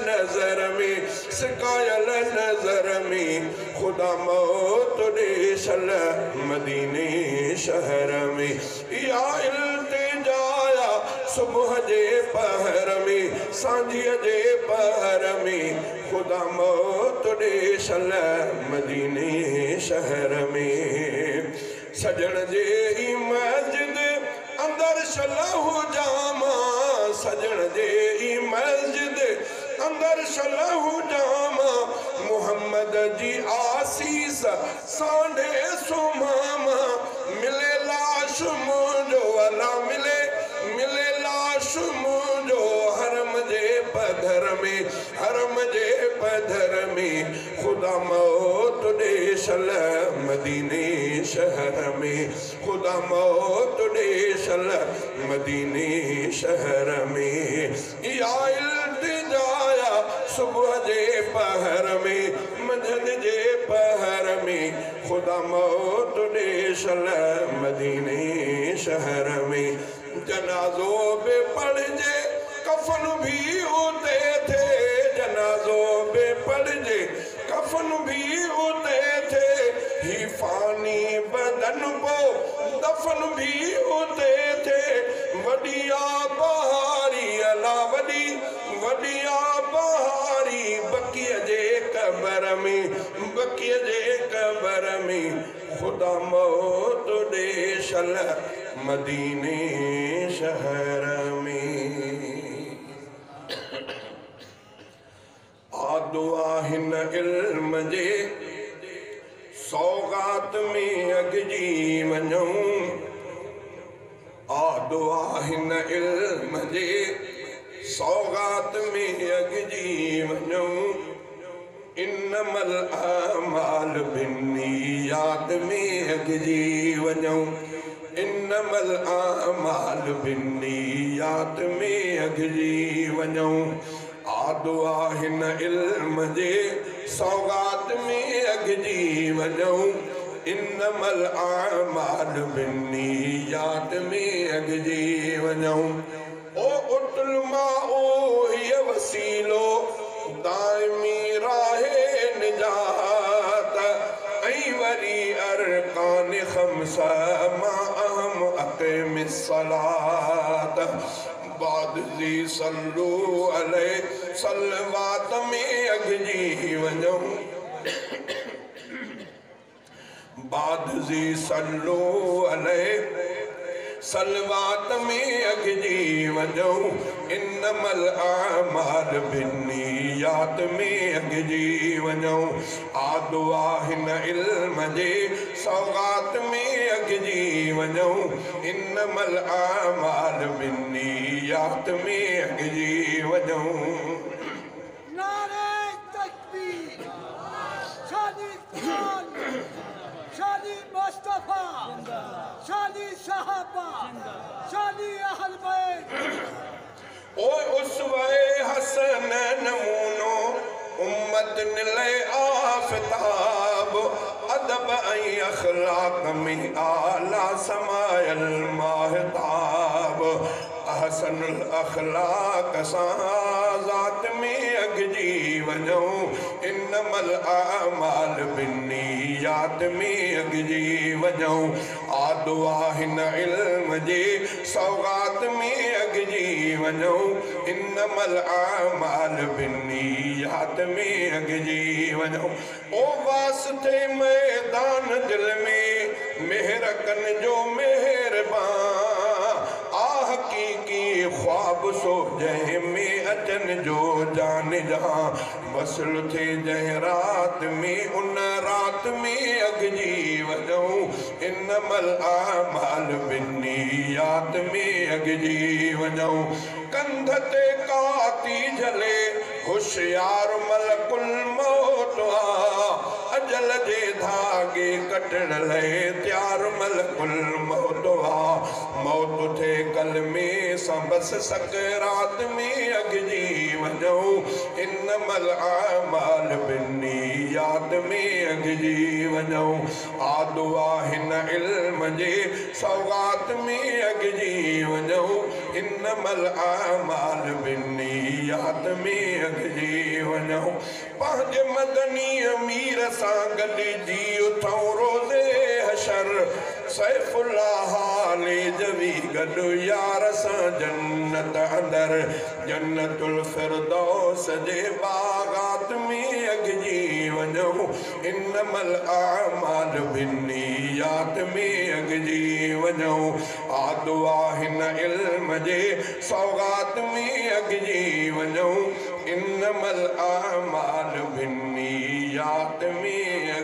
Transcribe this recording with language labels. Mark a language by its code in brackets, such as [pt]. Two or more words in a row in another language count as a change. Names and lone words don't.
[sd] नज़र में खुदा मौत ॾे सल मदीने शहर में इहा इल्तिजा सुबुह जे पहर में सांझीअ जे पहर में खुदा मौत ॾे सल मदीने शहर में सजण जे मस्जिद अंदर सलहु जामा सजण जे मस्जिद अंदर सलहु जामा मुहम्मद जी आस आसीस सांडे सुमामा मिले लाश मुझो अला मिले मिले लाश मुझो हरम जे पधर में हरम जे पधर में खुदा मौत दे शल मदीने शहर में खुदा मौत दे शल मदीने शहर में या इल्तिजाया सुबह जे पहर में मंझंद जे पहर में खुदा मौत दे शल मदीने शहर में जनाजो पे पड़ जे कफन भी होते थे जनाजो पे पड़ जे कफन भी होते थे ही फानी बदन को दफन भी होते थे वडिया बहारी अला वडी वडिया बहारी बकिया जे कबर में बकिया जे कबर में खुदा मौत दे शल मदीने शहर में दुआ हिन इल्म जे सौगात में अगजी वञूं दुआ हिन इल्म जे सौगात में अगजी वञूं [ar] إنما الأعمال بالنيات [sd] में अगजी वञूं [ar] إنما الأعمال بالنيات [sd] में अगजी वञूं दुआ हिन इल्म जे सौगात में अगजी वञूं इन्नमल [ar] الأعمال بالنيات [sd] में अगजी वञूं ओ उतल माओ ये वसीलो दाइमी राहे निजात ऐं वरी अरकान खमसा मा अहम अक़ीम सलात बाद जी [ar] صلوا عليه [sd] सलवात में अगजी वञूं बाद जी [ar] صلوا عليه [sd] सलवात में अगजी वञूं [ar] إنما الأعمال بالنيات [sd] में अगजी वञूं दुआ हिन इल्म जे सौगात में अगजी वञूं [ar] إنما الأعمال بالنيات [sd] में अगजी वञूं नारे तकबीर शादी कुरान शादी मुस्तफा शादी सहाबा शादी अहल बैत ओ उसवे हसन नमूनो उम्मत निले आफताब अदब ऐं अखलाक में आला समायल महताब अहसनुल अखलाक सां ज़ात में अगजी वञूं इन्नमल [ar] الأعمال بالنيات [sd] में अगजी वञूं दुआ हिन इल्म जे सौगात में अगजी वञूं [ar] إنما الأعمال بالنيات [sd] में अगजी वञूं ओ वास्ते मैदान दिल में मेहर कन जो मेहरबान हकीकी ख्वाब सो जंहिं में अचन जो जान जहां वसल थे जंहिं रात में उन रात में अगजी वञूं [ar] إنما الأعمال بالنيات [sd] में अगजी वञूं कंध ते काती झले होशियार मलकुल मौत अजल जे धागे कटण लाइ त्यार मलकुल मौत मौत थे कलमे सां बस सकरात में अगजी वञूं [ar] إنما الأعمال بالنيات [sd] में अगजी वञूं दुआ हिन इल्म जे सौगात में अगजी वञूं [ar] إنما الأعمال بالنيات [sd] में अगजी वञूं पंहिंजे मदनी अमीर सां गॾिजी उथऊं रोज़े हशर सैफुल्लाह हाले जवी गॾु यार सां जन्नत अंदर जन्नतुल फिरदौस जे बागात में अगजी वञूं [ar] إنما الأعمال بالنيات [sd] में अगजी वञूं दुआ हिन इल्म जे सौगात में अगजी वञूं [ar] إنما الأعمال بالنيات [sd] में